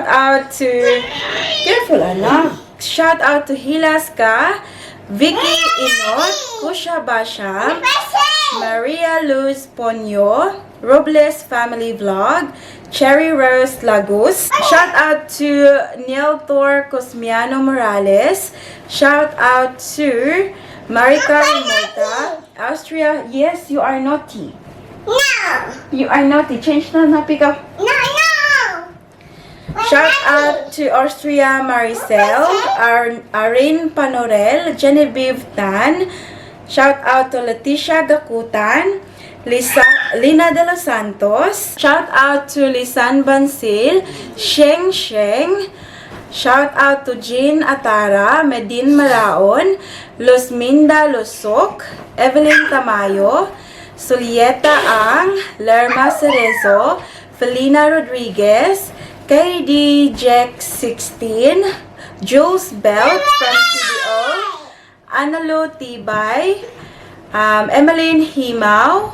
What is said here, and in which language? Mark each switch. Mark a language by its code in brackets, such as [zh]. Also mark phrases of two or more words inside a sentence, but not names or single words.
[en] out to, careful anak, shout out to Hilaska, Vicky Inot, Kusha Basham, Maria Luz Ponyo, Robles Family Vlog, Cherry Rose Lagos, shout out to Neil Thor Cosmiano Morales, shout out to Marika Remota, Austria. Yes, you are naughty. No. You are naughty. Change na pick up. No. Shout out to Austria Maricel, Arin Panorel, Genevieve Tan. Shout out to Leticia Gakutan, Lina de los Santos. Shout out to Lisan Bansil, Sheng Sheng. Shout out to Jean Atara, Medin Maraon, Losminda Losok, Evelyn Tamayo, Sulieta Ang, Lerma Cerezo, Felina Rodriguez, KD Jack 16, Jules Belt from CBO, Analo Tibay, Emmeline Himaw.